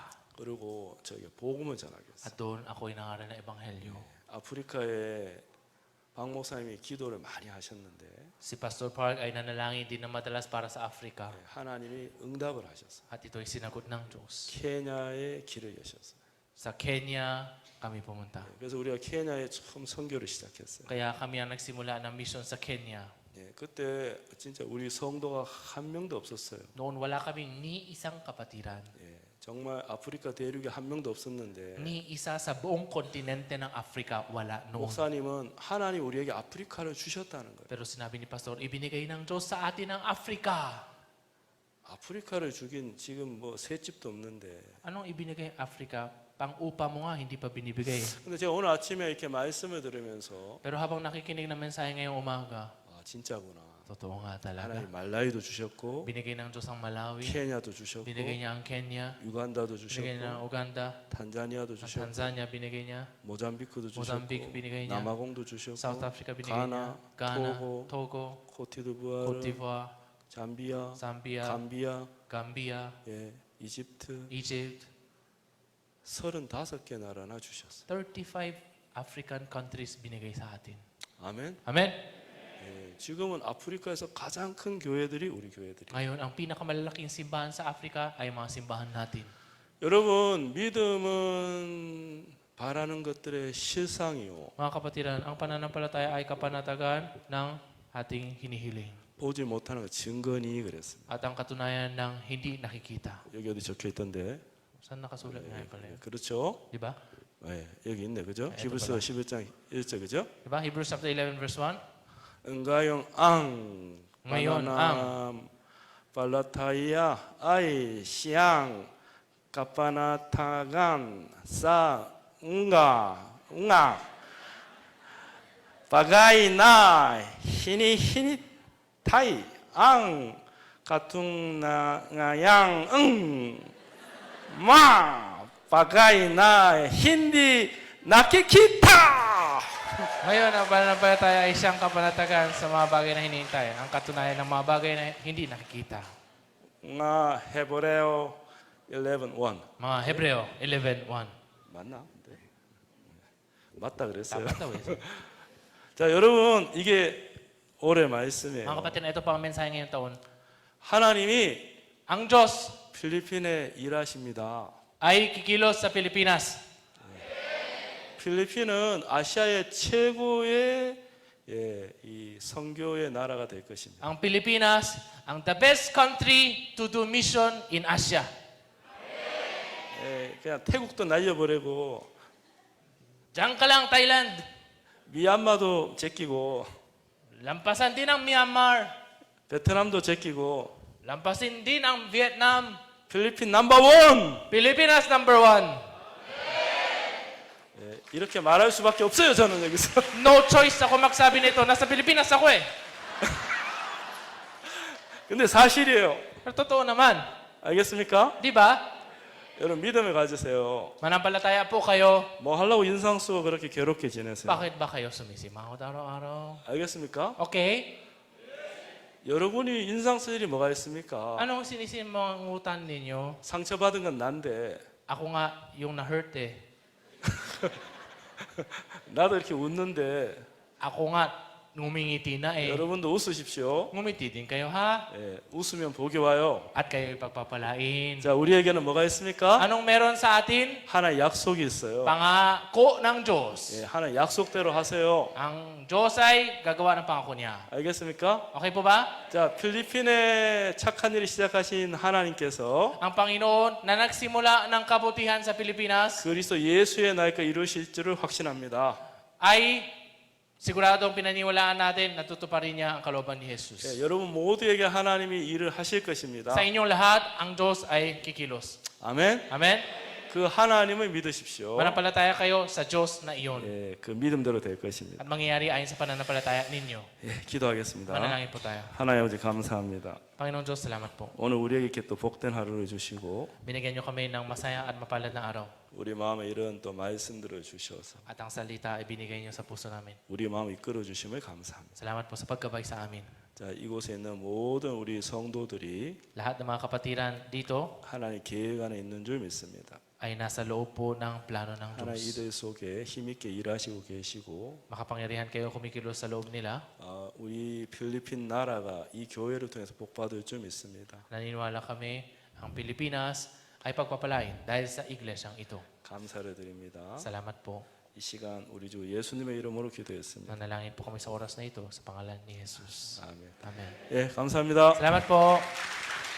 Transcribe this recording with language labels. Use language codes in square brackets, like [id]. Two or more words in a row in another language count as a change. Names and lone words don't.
[ko] 그리고 저에게 복음을 전하게 했어요. [tl] At doon ako ay nangaral ng ebanghelyo. [ko] 아프리카에 박 목사님이 기도를 많이 하셨는데 [tl] Si Pastor Park ay nanalangin din na madalas para sa Africa. [ko] 하나님이 응답을 하셨어요. [tl] At ito ay sinagot ng Diyos. [ko] 케냐에 길을 여셨어요. [tl] Sa Kenya kami pumunta. [ko] 그래서 우리가 케냐에 처음 선교를 시작했어요. [tl] Kaya kami ang nagsimula ng mission sa Kenya. [ko] 예, 그때 진짜 우리 성도가 한 명도 없었어요. [tl] Noon wala kaming ni isang kapatiran. [ko] 예, 정말 아프리카 대륙에 한 명도 없었는데 [tl] Ni isa sa buong kontinente ng Africa wala noon. [ko] 목사님은 하나님 우리에게 아프리카를 주셨다는 거예요. [tl] Pero sinabi ni Pastor, ibinigay ng Diyos sa atin ang Africa. [ko] 아프리카를 주긴 지금 뭐 새 집도 없는데. [tl] Anong ibinigay Africa? Pang-upa mo nga, hindi pa binibigay. [ko] 근데 제가 오늘 아침에 이렇게 말씀을 들으면서 [tl] Pero habang nakikinig ng mensahe ngayong umaga, [ko] 아, 진짜구나. [tl] totoo nga talaga. [ko] 하나님 말라위도 주셨고 [tl] Binigay ng Diyos ang Malawi, [ko] 케냐도 주셨고 [tl] binigay niya ang Kenya, [ko] 유간다도 [tl] binigay niya ang [ko] 주셨고 [tl] Uganda, [ko] 탄자니아도 [tl] ang [ko] 주셨고 [tl] Tanzania binigay niya, [ko] 모잠비크도 [tl] Mozambique [ko] 주셨고 [tl] binigay niya, [ko] 남아공도 주셨고 [tl] South Africa binigay niya, [ko] 가나, [tl] Ghana, [ko] 토고, [tl] Togo, [ko] 코티드부아르, [tl] Cote d'Ivoire, [ko] 잠비아, [tl] Zambia, [ko] 감비아, [tl] Gambia, [ko] 예, 이집트 [tl] Egypt, [ko] 35개 나라나 주셨어요. [en] 35 African countries [tl] binigay sa atin. [ko] 아멘. [tl] Amen? [ko] 예, 지금은 아프리카에서 가장 큰 교회들이 우리 교회들이. [tl] Ngayon, ang pinakamalalaking simbahan sa Africa ay mga simbahan natin. [ko] 여러분, 믿음은 바라는 것들의 실상이요. [tl] Mga kapatiran, ang pananampalataya ay kapanatagan ng ating hinihiling. [ko] 보지 못하는 것 증거니 그랬습니다. [tl] At ang katunayan ng hindi nakikita. [ko] 여기 어디 적혀 있던데. [tl] Saan nakasulat nga pala yun? [ko] 그렇죠? [tl] Di ba? [ko] 예, 여기 있네. 그죠? 네, 히브리서 11장 1절 그죠? [tl] Di ba? [en] Hebrews chapter 11 verse 1. [tl] ngayon ang ngayon pananampalataya ay siyang kapanatagan sa mga bagay na hinihintay ang katunayan ng mga bagay na hindi nakikita. Ngayon, ang pananampalataya ay siyang kapanatagan sa mga bagay na hinihintay. Ang katunayan ng mga bagay na hindi nakikita. nga 헤브레오 11:1 Mga Hebreo 11:1. [ko] 맞나? 네. 맞다 그랬어요. [tl] Dapat daw eh. [ko] 자, 여러분 이게 올해 말씀이에요. [tl] Mga kapatid, ito pa ang mensahe ngayong taon. [ko] 하나님이 [tl] Ang Diyos [ko] 필리핀에 일하십니다. [tl] ay kikilos sa Pilipinas. [ko] 필리핀은 아시아의 최고의 이 선교의 나라가 될 것입니다. [tl] Ang Pilipinas, ang [en] the best country to do mission in Asia. [ko] 그냥 태국도 날려버리고 [tl] Diyan ka lang, Thailand. [ko] 미얀마도 제끼고 [tl] Lampasan din ang Myanmar. [ko] 베트남도 제끼고 [tl] Lampasin din ang Vietnam. [ko] 필리핀 [en] number one. [tl] Pilipinas number 1. [ko] 이렇게 말할 수밖에 없어요. 저는 여기서. [en] No choice [tl] ako magsabi nito. Nasa Pilipinas ako eh. [ko] 근데 사실이에요. [tl] Pero totoo naman. [ko] 알겠습니까? [tl] Di ba? [ko] 여러분 믿음을 가지세요. [tl] Manampalataya po kayo. [ko] 뭐 하려고 인상 쓰고 그렇게 괴롭게 지내세요? [tl] Bakit ba kayo sumisimahod araw-araw? [ko] 알겠습니까? [tl] Okay? [ko] 여러분이 인상 쓸 일이 뭐가 있습니까? [tl] Anong sinisimangutan ninyo? [ko] 상처받은 건 난데 [tl] Ako nga yung na-hurt eh. [ko] 나도 이렇게 웃는데 [tl] Ako nga ngumingiti na eh. [ko] 여러분도 웃으십시오. [tl] Ngumiti din kayo ha? [ko] 예, 웃으면 복이 와요. [tl] At kayo ipagpapalain. [ko] 자, 우리에게는 뭐가 있습니까? [tl] Anong meron sa atin? [ko] 하나의 약속이 있어요. [tl] Pangako ng Diyos. [ko] 예, 하나의 약속대로 하세요. [tl] Ang Diyos ay gagawa ng pangako niya. [ko] 알겠습니까? [tl] Okay po ba? [ko] 자, 필리핀에 착한 일을 시작하신 하나님께서 [tl] Ang Panginoon na nagsimula ng kabutihan sa Pilipinas [ko] 그리스도 예수의 나이까 이루실 줄을 확신합니다. [tl] ay siguradong pinaniwalaan natin na tutuparin niya ang kalooban ni Jesus. [ko] 예, 여러분 모두에게 하나님이 일을 하실 것입니다. [tl] Sa inyong lahat, ang Diyos ay kikilos. [ko] 아멘. [tl] Amen? [ko] 그 하나님을 믿으십시오. [tl] Manampalataya kayo sa Diyos na iyon. [ko] 예, 그 믿음대로 될 것입니다. [tl] At mangyayari ayon sa pananampalataya ninyo. [ko] 예, 기도하겠습니다. [tl] Manalangin po tayo. [ko] 하나님 아버지 감사합니다. [tl] Panginoon Diyos, salamat po. [ko] 오늘 우리에게 이렇게 또 복된 하루를 주시고 [tl] Binigyan niyo kami ng masaya at mapalad na araw. [ko] 우리 마음에 이런 또 말씀들을 주셔서 [tl] At ang salita ay binigay niyo sa puso namin. [ko] 우리 마음을 이끌어 주심을 감사합니다. [tl] Salamat po sa paggabay sa amin. [ko] 자, 이곳에 있는 모든 우리 성도들이 [tl] Lahat ng mga kapatiran dito [ko] 하나님 계획 안에 있는 줄 믿습니다. [tl] ay nasa loob po ng plano ng [ko] 하나님 [tl] Diyos. [ko] 이들 속에 힘있게 일하시고 계시고 [tl] Makapangyarihan kayo kumikilos sa loob nila. [ko] 우리 필리핀 나라가 이 교회를 통해서 복받을 줄 믿습니다. [tl] Naniniwala kami ang Pilipinas ay pagpapalain dahil sa iglesyang ito. [ko] 감사를 드립니다. [tl] Salamat po. [ko] 이 시간 우리 주 예수님의 이름으로 기도했습니다. [tl] Nanalangin po kami sa oras na ito sa pangalan ni Jesus. [ko] 아멘. [tl] Amen. [ko] 예, 감사합니다. [tl] Salamat po.